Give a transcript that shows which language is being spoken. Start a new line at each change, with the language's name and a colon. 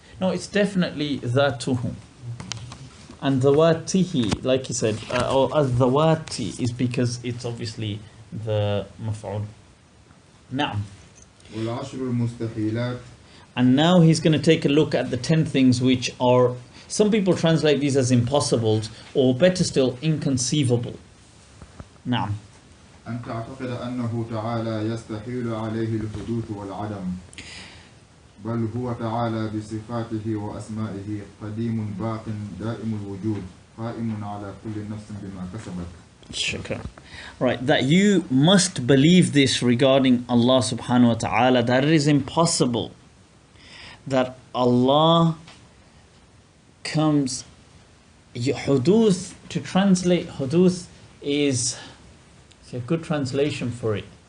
English: No, it's definitely ذاته. And ذواته, like you said, or الذوات is because it's obviously the مفعول.
Arabic: نعم. والعشر المستحيلات.
English: And now he's going to take a look at the 10 things which are, some people translate these as impossibles, or better still, inconceivable.
Arabic: نعم. أن تعتقد أنه تعالى يستحيل عليه الحدوث والعدم، بل هو تعالى بصفاته وأسمائه قديم باق دائم الوجود قائم على كل نفس بما كسبت. Shukran.
English: Right, that you must believe this regarding Allah subhanahu wa ta'ala, that it is impossible that Allah comes. Huduth, to translate huduth is a good translation for it.